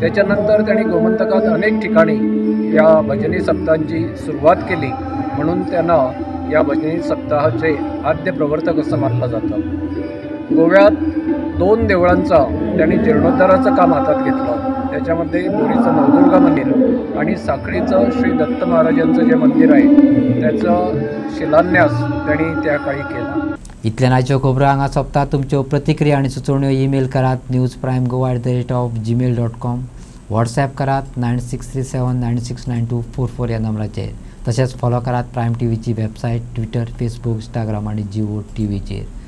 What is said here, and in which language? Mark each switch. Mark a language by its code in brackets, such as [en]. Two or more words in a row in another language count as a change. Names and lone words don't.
[mr] त्याच्यानंतर त्यांनी गोमंतकात अनेक ठिकाणी या भजनी सप्ताहांची सुरुवात केली म्हणून त्यांना या भजनी सप्ताहाचे आद्य प्रवर्तक असं मानलं जातं. गोव्यात 2 देवळांचा त्यांनी जीर्णोद्धाराचं काम हातात घेतलं. त्याच्यामध्ये बोरीचं नवदुर्गा मंदिर आणि साखळीचं श्री दत्त महाराजांचं जे मंदिर आहे त्याचं शिलान्यास त्यांनी त्या काळी केला. [kok] इतल्या नाच्यो खबरो हांगा सोंपतात. तुमच्यो प्रतिक्रिया आनी सुचोवण्यो ईमेल करात newsprimegoa@gmail.com. व्हॉट्सॲप करात 9637969244 या नंबराचेर. तशेंच फॉलो करात प्रायम टीव्हीची वेबसायट, ट्विटर, फेसबुक, इंस्टाग्राम आनी जिओ टीव्हीचेर.